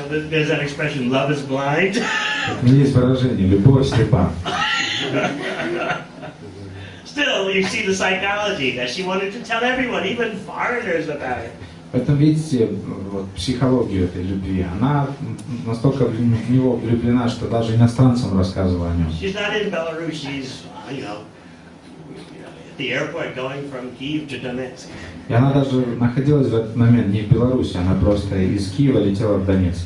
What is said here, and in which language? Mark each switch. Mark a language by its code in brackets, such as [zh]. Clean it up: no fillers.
[en] There's that expression, love is blind. [ru] Есть выражение, любовь слепа. [en] Still, you see the psychology that she wanted to tell everyone, even foreigners, about it. [ru] Поэтому видите вот, психологию этой любви. Она настолько в него влюблена, что даже иностранцам рассказывала о нем. [en] She's not in Belarus. She's, at the airport going from Kyiv to Donetsk. [ru] И она даже находилась в этот момент не в Беларуси, она просто из Киева летела в Донецк.